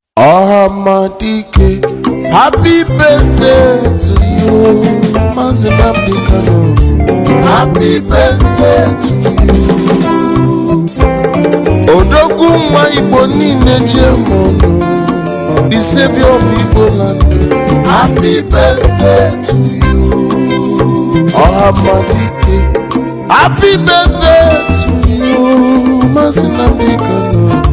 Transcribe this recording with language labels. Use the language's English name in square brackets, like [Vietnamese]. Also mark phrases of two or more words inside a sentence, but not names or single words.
[English] Amadike, happy birthday to you, Mazi Nnamdi Kanu. Happy birthday to you. [Igbo] Odogu nwa Igbo niile jemono, [English] the savior of Igbo land. Happy birthday to you, Amadike. Happy birthday to you, Mazi Nnamdi Kanu.